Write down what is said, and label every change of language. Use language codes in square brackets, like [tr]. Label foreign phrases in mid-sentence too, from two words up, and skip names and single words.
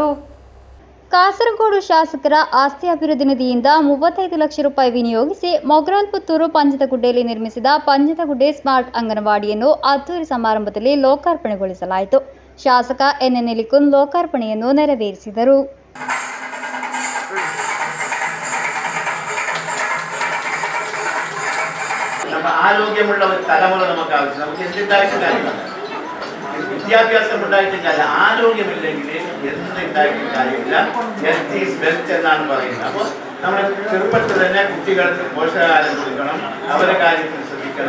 [kn] ಕಾಸರಗೋಡು ಶಾಸಕರ ಆಸ್ತಿ ಅಭಿವೃದ್ಧಿ ನಿಧಿಯಿಂದ 35 ಲಕ್ಷ ರೂಪಾಯಿ ವಿನಿಯೋಗಿಸಿ ಮೊಗ್ರಾಲ್ ಪುತ್ತೂರು ಪಂಜದಗುಡ್ಡೆಯಲ್ಲಿ ನಿರ್ಮಿಸಿದ ಪಂಜದಗುಡ್ಡೆ ಸ್ಮಾರ್ಟ್ ಅಂಗನವಾಡಿಯನ್ನು ಅದ್ದೂರಿ ಸಮಾರಂಭದಲ್ಲಿ ಲೋಕಾರ್ಪಣೆಗೊಳಿಸಲಾಯಿತು. ಶಾಸಕ ಎನ್. ನೆಲಿಕುನ್ ಲೋಕಾರ್ಪಣೆಯನ್ನು ನೆರವೇರಿಸಿದರು. [ml] ആരോഗ്യമുള്ള ഒരു തലമുറ നമുക്ക് ആവശ്യം. നമുക്ക് എന്തുണ്ടായിട്ടും കാര്യമില്ല. വിദ്യാഭ്യാസം ഉണ്ടായിട്ടും കാര്യമില്ല, ആരോഗ്യമില്ലെങ്കിൽ എന്തുണ്ടായിട്ടും കാര്യമില്ല. [en] health is wealth [ml] എന്നാണ് പറയുന്നത്. അപ്പോൾ നമ്മൾ ചെറുപ്പത്തിൽ തന്നെ കുട്ടികൾക്ക് പോഷകാഹാരം കൊടുക്കണം, അവരുടെ കാര്യത്തിൽ ശ്രദ്ധിക്കണം.